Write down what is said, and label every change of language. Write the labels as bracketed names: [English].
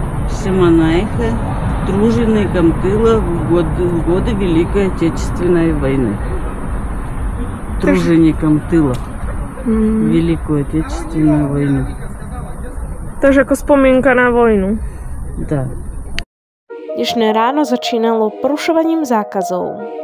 [Russian] Шемонайха, труженикам тыла в годы Великой Отечественной войны. Труженикам тыла в Великую Отечественную войну. [Slovak] Takže ako spomienka na vojnu. [Russian] Да. [Slovak] Dnešné ráno začínalo porušovaním zákazov.